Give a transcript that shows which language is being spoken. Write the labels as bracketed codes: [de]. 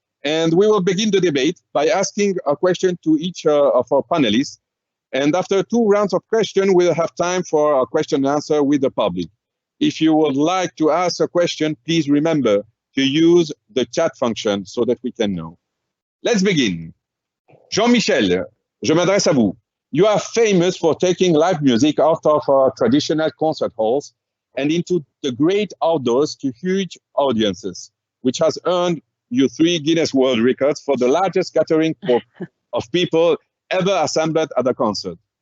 [en] And we will begin the debate by asking a question to each of our panelists. And after 2 rounds of questions, we'll have time for a question and answer with the public. If you would like to ask a question, please remember to use the chat function so that we can know. Let's begin. [fr] Jean-Michel, je m'adresse à vous. [en] You are famous for taking live music out of our traditional concert halls and into the great outdoors to huge audiences, which has earned you 3 Guinness World Records for the largest gathering of people ever assembled at a concert.